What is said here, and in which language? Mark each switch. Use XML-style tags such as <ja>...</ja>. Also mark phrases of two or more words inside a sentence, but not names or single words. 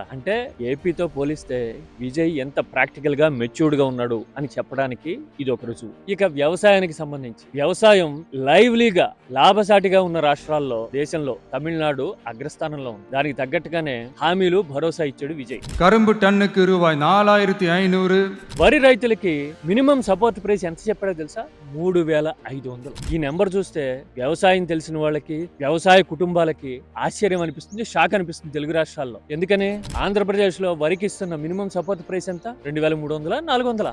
<te>అంటే ఏపీతో పోలిస్తే విజయ్ ఎంత ప్రాక్టికల్ గా మెచ్యూర్డ్ గా ఉన్నాడు అని చెప్పడానికి ఇది ఒక రుజువు. ఇక వ్యవసాయానికి సంబంధించి, వ్యవసాయం లైవ్లీగా లాభసాటిగా ఉన్న రాష్ట్రాల్లో దేశంలో తమిళనాడు అగ్రస్థానంలో ఉంది. దానికి తగ్గట్టుగానే హామీలు భరోసా ఇచ్చాడు విజయ్.</te> <ta>கரும்பு டன்னுக்கு ரூபாய் 4500.</ta> <te>వరి రైతులకి</te> <en>minimum support price</en> <te>ఎంత చెప్పాడో తెలుసా? 3,500. ఈ నెంబర్ చూస్తే వ్యవసాయం తెలిసిన వాళ్ళకి, వ్యవసాయ కుటుంబాలకి ఆశ్చర్యం అనిపిస్తుంది, షాక్ అనిపిస్తుంది తెలుగు రాష్ట్రాల్లో. ఎందుకని ఆంధ్రప్రదేశ్ లో వరికి ఇస్తున్న</te> <en>minimum support price</en> <te>ఎంత? 2,300, 400.</te>